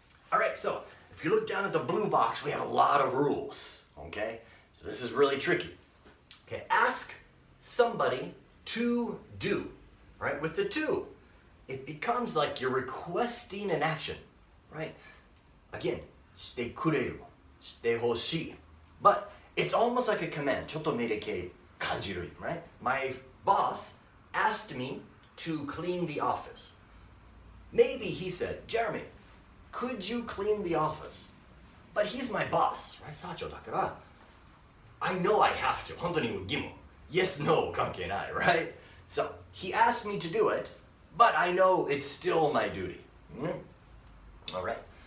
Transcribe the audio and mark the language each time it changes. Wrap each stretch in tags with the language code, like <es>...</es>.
<en>Alright, so if you look down at the blue box, we have a lot of rules, okay? So this is really tricky. Okay, ask somebody to do, right? With the to, it becomes like you're requesting an action, right? Again,</en> <ja>してくれる、してほしい.</ja> <en>But it's almost like a command.</en> <ja>ちょっと命令形感じる,</ja> <en>right? My boss asked me to clean the office. Maybe he said, Jeremy, could you clean the office? But he's my boss, right?</en> <ja>社長だから、</ja> <en>I know I have to.</en> <ja>本当に義務.</ja> <en>Yes, no,</en> <ja>関係ない,</ja> <en>right? So he asked me to do it, but I know it's still my duty. All right.</en>